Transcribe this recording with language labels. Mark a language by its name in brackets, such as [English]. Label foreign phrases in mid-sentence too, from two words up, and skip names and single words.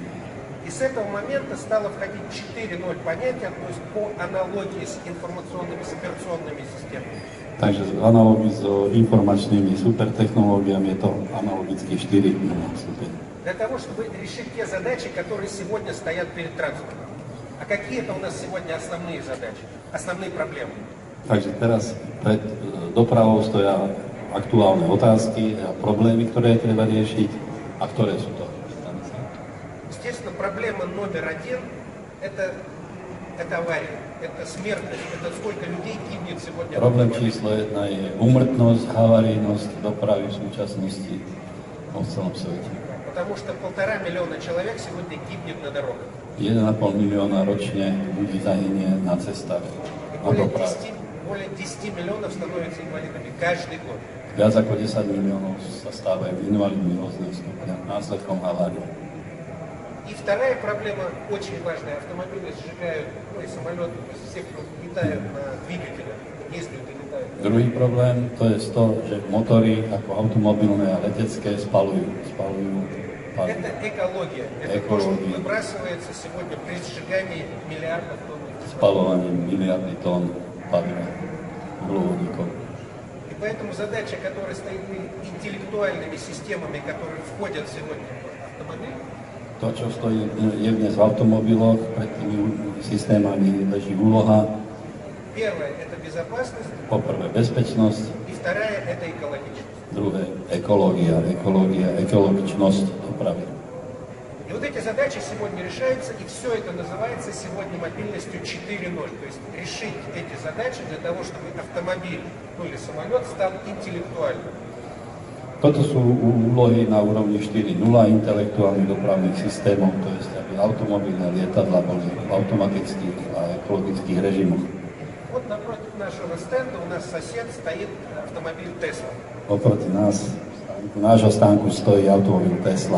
[Russian] И с этого момента стало входить 4.0 понятия, то есть по аналогии с информационными, с операционными системами. [Slovak] Takže v analógii s informačnými supertechnológiami je to analogicky 4.0 stupeň. [Russian] Для того, чтобы решить те задачи, которые сегодня стоят перед транспортом. А какие это у нас сегодня основные задачи, основные проблемы? [Slovak] Takže teraz pred dopravou stoja aktuálne otázky a problémy, ktoré treba riešiť. A ktoré sú to? [Russian] Естественно, проблема номер один – это авария, это смертность, это сколько людей гибнет сегодня. [Slovak] Problém číslo 1 je úmrtnosť, havarijnosť dopravy v súčasnosti v celom svete. [Russian] Потому что 1,5 миллиона человек сегодня гибнет на дорогах. [Slovak] 1,5 milióna ročne ľudí zahynie na cestách a doprave. [Russian] Более 10 миллионов становятся инвалидами каждый год. [Slovak] Viac ako 10 miliónov sa stávajú invalidmi rôznych stupňov následkom havárie. [Russian] И И вторая проблема, очень важная, автомобили сжигают, ну и самолеты, все, кто летают на двигателях, ездят и летают. [Slovak] Druhý problém to je to, že motory ako automobilné a letecké spalujú palivo. [Russian] Это экология. Это то, что выбрасывается сегодня при сжигании миллиардов тонн. [Slovak] Spalovaním miliardy tón paliva uhlovodíkov. [Russian] И поэтому задача, которая стоит перед интеллектуальными системами, которые входят сегодня в автомобиль, [Slovak] To, čo stojí je dnes v automobiloch, pred tými systémami leží úloha. [Russian] первое – это безопасность, [Slovak] Poprvé bezpečnosť, [Russian] и вторая – это экологичность. [Slovak] druhé ekologičnosť dopravy. [Russian] И вот эти задачи сегодня решаются, и все это называется сегодня мобильностью 4.0. То есть решить эти задачи для того, чтобы автомобиль, ну или самолет стал интеллектуальным. [Slovak] Toto sú úlohy na úrovni 4.0 intelektuálnych dopravných systémov, to je, aby automobilné lietadlá boli v automatických a ekologických režimoch. [Russian] Вот напротив нашего стенда у нас сосед стоит автомобиль Tesla. [Slovak] Oproti nášho stánku stojí automobil Tesla.